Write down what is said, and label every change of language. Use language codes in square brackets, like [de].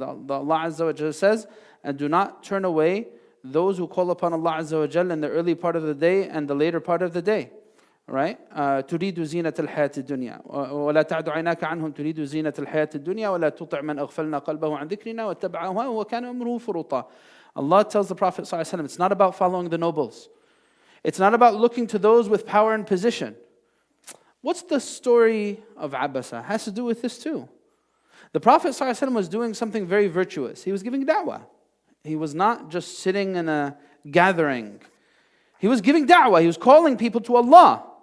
[en] Allah Azza wa Jalla says, and do not turn away those who call upon Allah Azza wa Jalla in the early part of the day and the later part of the day. Right? [ar] تريد زينة الحياة الدنيا ولا تعد عيناك عنهم تريد زينة الحياة الدنيا ولا تطع من أغفلنا قلبه عن ذكرنا واتبع هواه وكان أمره فرطا. [en] Allah tells the Prophet ﷺ, it's not about following the nobles. It's not about looking to those with power and position. What's the story of Abasa? It has to do with this too. The Prophet ﷺ was doing something very virtuous. He was giving da'wah. He was not just sitting in a gathering. He was giving da'wah. He was calling people to Allah.